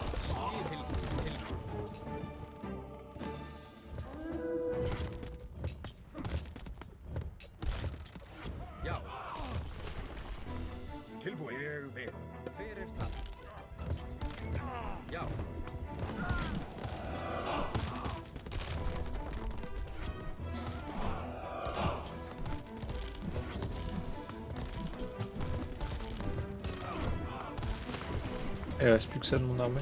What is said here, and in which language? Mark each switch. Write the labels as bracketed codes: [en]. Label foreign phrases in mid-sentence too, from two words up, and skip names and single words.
[is] Skip tilbúin. Já. Tilbúin. Ég vil. Fyrir það. Já. [fr] Et il reste plus que ça de mon armée.